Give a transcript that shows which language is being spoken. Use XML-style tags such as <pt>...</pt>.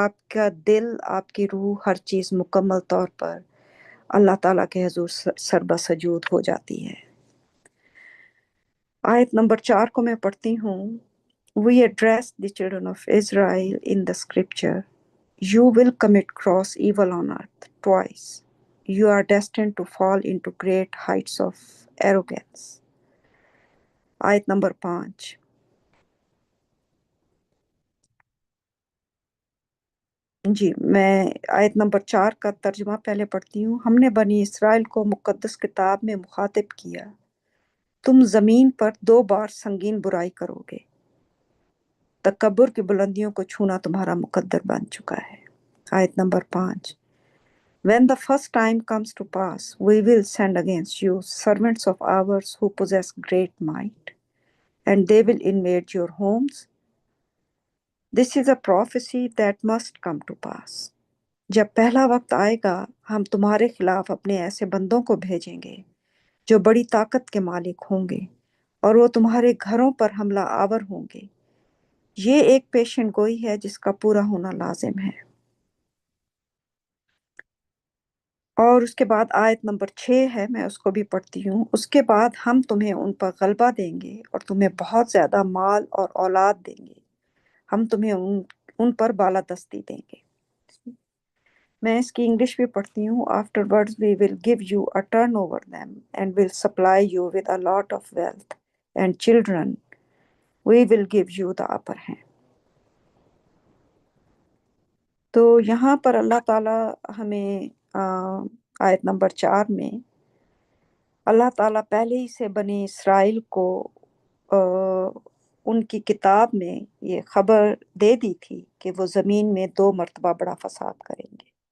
<ur>کا دل، آپ کی روح، ہر چیز مکمل طور پر اللہ تعالیٰ کے حضور سربہ سجود ہو جاتی ہے۔ آیت نمبر 4 کو میں پڑھتی ہوں۔</ur> <en>We address the children of Israel in the scripture. You will commit gross evil on earth twice. You are destined to fall into great heights of arrogance.</en> <ur>آیت نمبر 5۔ جی، میں آیت نمبر 4 کا ترجمہ پہلے پڑھتی ہوں۔ ہم نے بنی اسرائیل کو مقدس کتاب میں مخاطب کیا، تم زمین پر 2 بار سنگین برائی کرو گے، تکبر کی بلندیوں کو چھونا تمہارا مقدر بن چکا ہے۔ آیت number 5۔</ur> <en>When the first time comes to pass, we will send against you servants of ours who possess great might, and they will invade your homes. This is a prophecy that must come to pass.</en> <ur>جب پہلا وقت آئے گا ہم تمہارے خلاف اپنے ایسے بندوں کو بھیجیں گے جو بڑی طاقت کے مالک ہوں گے، اور وہ تمہارے گھروں پر حملہ آور ہوں گے۔ یہ ایک پیشن گوئی ہے جس کا پورا ہونا لازم ہے۔ اور اس کے بعد آیت نمبر 6 ہے، میں اس کو بھی پڑھتی ہوں۔ اس کے بعد ہم تمہیں ان پر غلبہ دیں گے اور تمہیں بہت زیادہ مال اور اولاد دیں گے، ہم تمہیں ان پر بالادستی دیں گے۔ میں اس کی انگلش بھی پڑھتی ہوں۔</ur> <en>Afterwards we will give you a turn over them and will supply you with a lot of wealth and children. We will give you the upper hand.</en> <ur>تو یہاں پر اللہ تعالیٰ ہمیں آیت نمبر 4 میں اللہ تعالیٰ پہلے ہی سے بنی اسرائیل کو ان کی کتاب میں یہ خبر دے دی تھی کہ وہ زمین میں 2 مرتبہ بڑا فساد کریں گے،</ur>